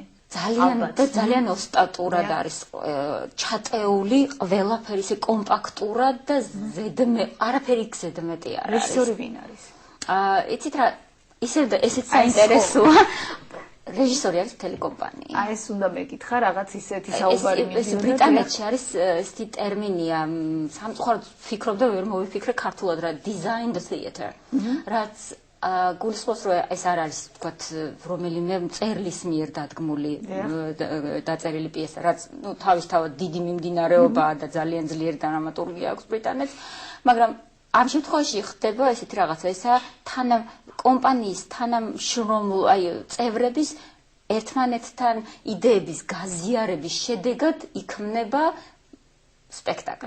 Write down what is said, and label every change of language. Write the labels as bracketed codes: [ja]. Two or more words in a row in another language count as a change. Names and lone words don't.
[ka] ძალიან ოსტატურად არის ჩატეული, ყველაფერი ისე კომპაქტურად და არაფერი ზედმეტი არ არის. რეჟისორი ვინ არის? იცით რა, ესეც საინტერესოა. რეჟისორი არის ტელეკომპანია. აი ეს უნდა მეკითხა, რაღაც ისეთი საუბარი მიდიოდა. ეს ბრიტანეთში არის ესეთი ტერმინია, სამწუხაროდ ვფიქრობ და ვერ მოვიფიქრე ქართულად რა, [en] design the theatre. [ka] რაც გულისხმობს, რომ ეს არ არის, ვთქვათ, რომელიმე მწერლის მიერ დადგმული დაწერილი პიესა, რაც ну თავისთავად დიდი მიმდინარეობაა და ძალიან ძლიერი დრამატურგია აქვს ბრიტანეთს, მაგრამ ამ შემთხვევაში ხდება ესეთი რაღაცა, ესა კომპანიის თანამშრომლ წევრების ერთმანეთთან იდეების გაზიარების შედეგად იქმნება სპექტაკლი.